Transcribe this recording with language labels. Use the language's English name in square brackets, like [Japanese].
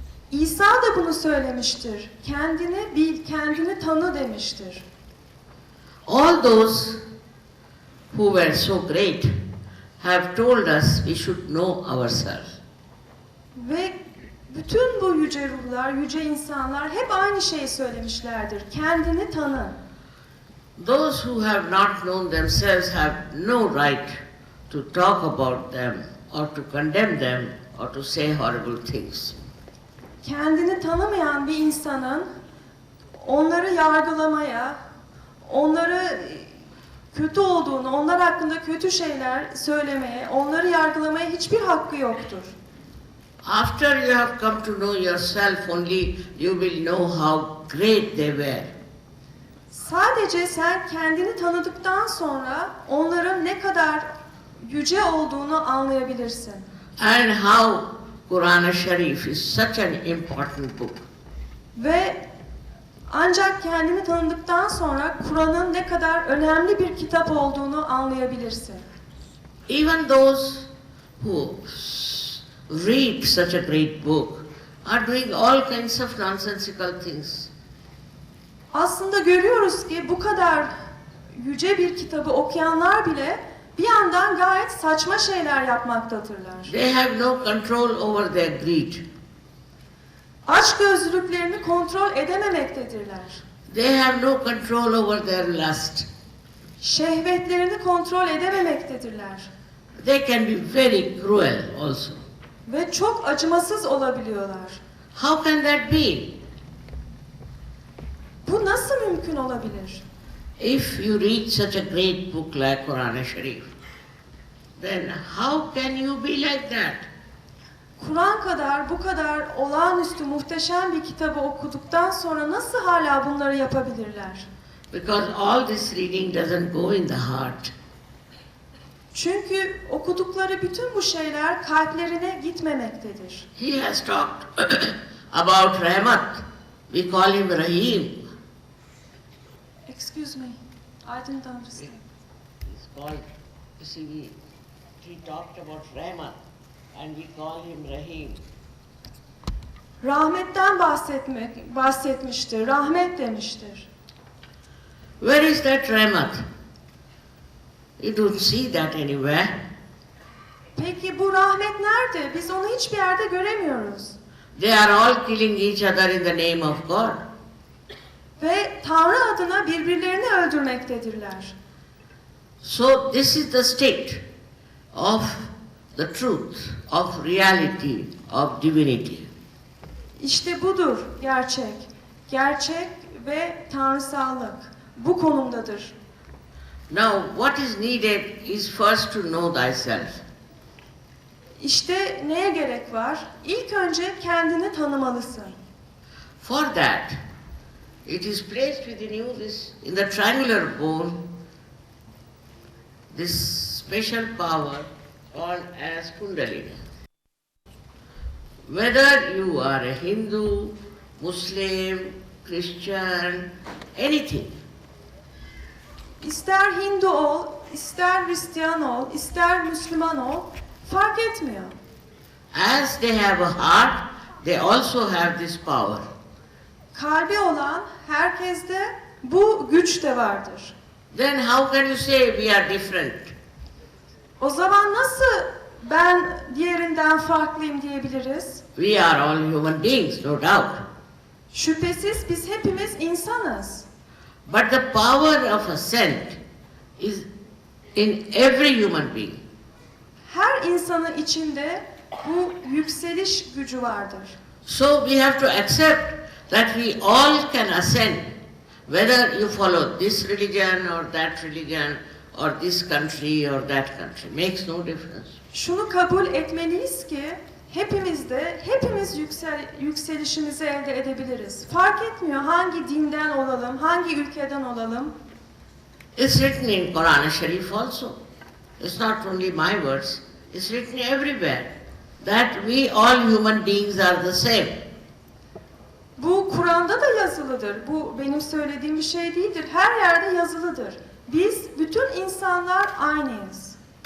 [Turkish] İsa da bunu söylemiştir. Kendini bil, kendini tanı demiştir. [English] All those who were so great have told us we should know ourselves. [Turkish] Ve bütün bu yüce ruhlar, yüce insanlar hep aynı şeyi söylemişlerdir. Kendini tanı. [English] Those who have not known themselves have no right to talk about them or to condemn them or to say horrible things. [Turkish] Kendini tanımayan bir insanın onları yargılamaya, onları kötü olduğunu, onlar hakkında kötü şeyler söylemeye, onları yargılamaya hiçbir hakkı yoktur. [English] After you have come to know yourself only, you will know how great they were. [Turkish] Sadece sen kendini tanıdıktan sonra onların ne kadar yüce olduğunu anlayabilirsin. [English] And how Quran Sharif is such an important book. [Turkish] Ve ancak kendini tanıdıktan sonra Kur'an'ın ne kadar önemli bir kitap olduğunu anlayabilirsin. [English] Even those who read such a great book are doing all kinds of nonsensical things. [Turkish] Aslında görüyoruz ki bu kadar yüce bir kitabı okuyanlar bile bir yandan gayet saçma şeyler yapmaktadırlar. [English] They have no control over their greed. [Turkish] Açgözlülüklerini kontrol edememektedirler. [English] They have no control over their lust. [Turkish] Şehvetlerini kontrol edememektedirler. [English] They can be very cruel also. [Turkish] Ve çok acımasız olabiliyorlar. [English] How can that be? [Turkish] Bu nasıl mümkün olabilir? [English] If you read such a great book like Quran Sharif, then how can you be like that? [Turkish] Kur'an kadar bu kadar olağanüstü muhteşem bir kitabı okuduktan sonra nasıl hala bunları yapabilirler? [English] Because all this reading doesn't go in the heart. [Turkish] Çünkü okudukları bütün bu şeyler kalplerine gitmemektedir. [English] He has talked about Rahmat. We call him Rahim. Excuse me, I didn't understand. He's called, you see, he talked about Rahmat and we call him Rahim. [Turkish] Rahmetten bahsetmiştir, rahmet demiştir. [English] Where is that Rahmat? You don't see that anywhere. [Turkish] Peki bu rahmet nerede? Biz onu hiçbir yerde göremiyoruz. [English] They are all killing each other in the name of God. [Turkish] Ve Tanrı adına birbirlerini öldürmektedirler. [English] So this is the state of the truth, of reality, of divinity. [Turkish] İşte budur gerçek. Gerçek ve tanrısallık. Bu konumdadır. [English] Now what is needed is first to know thyself. [Turkish] İşte neye gerek var? İlk önce kendini tanımalısın. [English] For that, it is placed within you this, in the triangular bone, this special power called as Kundalini. Whether you are a Hindu, Muslim, Christian, anything, [Turkish] İster Hindu ol, ister Hristiyan ol, ister Müslüman ol, fark etmiyor. [English] as they have a heart, they also have this power. [Turkish] Kalbi olan herkeste bu güç de vardır. [English] Then how can you say we are different? [Turkish] O zaman nasıl ben diğerinden farklıyım diyebiliriz? [English] We are all human beings, no doubt. [Turkish] Şüphesiz biz hepimiz insanız. [English] But the power of ascent is in every human being. [Turkish] Her insanın içinde bu yükseliş gücü vardır. [English] So we have to accept that we all can ascend, whether you follow this religion or that religion or this country or that country, makes no difference. [Turkish] Şunu kabul etmeliyiz ki hepimiz yükselişimizi elde edebiliriz. Fark etmiyor hangi dinden olalım, hangi ülkeden olalım. [English] It's written in Quran Sharif also. It's not only my words, it's written everywhere that we all human beings are the same. [Turkish] Bu Kur'an'da da yazılıdır. Bu benim söylediğim bir şey değildir. Her yerde yazılıdır. Biz bütün insanlar aynıyız.